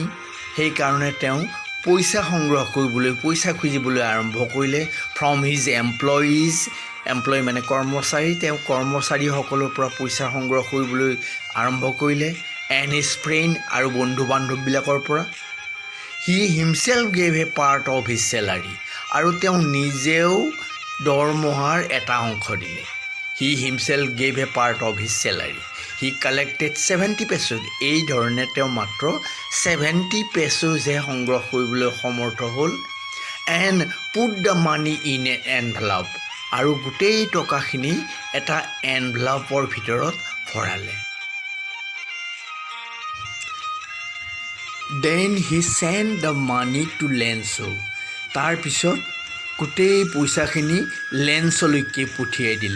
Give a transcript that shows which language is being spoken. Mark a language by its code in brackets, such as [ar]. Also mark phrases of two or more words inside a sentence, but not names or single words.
[as] সেইকাৰণে তেওঁ পইচা সংগ্ৰহ কৰিবলৈ, পইচা খুজিবলৈ আৰম্ভ কৰিলে। [en] from his employees. এমপ্লয়ি মানে কৰ্মচাৰী। [as] তেওঁ কৰ্মচাৰীসকলৰ পৰা পইচা সংগ্ৰহ কৰিবলৈ আৰম্ভ কৰিলে। [en] and his friend [as] আৰু বন্ধু বান্ধৱবিলাকৰ পৰা। [en] He himself gave a part of his salary. [as] আৰু তেওঁ নিজেও দৰমহাৰ এটা অংশ দিলে। [en] He himself gave a part of his salary. He collected 70 pesos. [as] এই ধৰণে তেওঁ মাত্ৰ 70 পেছোজহে সংগ্ৰহ কৰিবলৈ সমৰ্থ হ'ল। [en] And put the money in an envelope. [as] আৰু গোটেই টকাখিনি এটা এনভেলপৰ ভিতৰত ভৰালে। [en] Then he send the money to Lencho. [as] তাৰপিছত গোটেই পইচাখিনি লেঞ্চলৈকে পঠিয়াই দিলে।